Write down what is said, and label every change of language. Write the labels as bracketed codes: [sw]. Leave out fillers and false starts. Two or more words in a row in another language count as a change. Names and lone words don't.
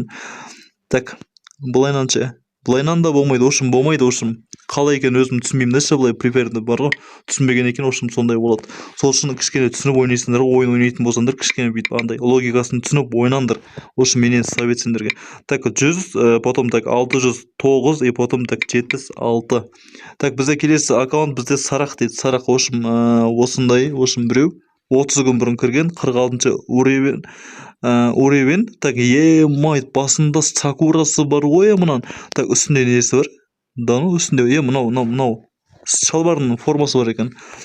[kk] Так, Бұлайнан да болмайды, болмайды. Қалай екен өзім түсінбеймін, былай преферді бар ғой, түсінбеген екен, сондай болады. Сол үшін кішкене түсініп ойнайсыңдар, ойын ойнайтын болсаңдар, кішкене андай логикасын түсініп ойнаңдар. Менен совет сендерге. [ru] Так, 100, потом так 609, потом так 76. [kk] Так, бізде келесі аккаунт, бізде Сарақ дейді. Сарақ, осындай, біреу 30 күн бұрын кірген, 46-шы уровень. Так, басында Сакурасы бар ғой, мұнан. Так, үстінде несі бар? Үстінде, мынау шалбардың формасы бар екен.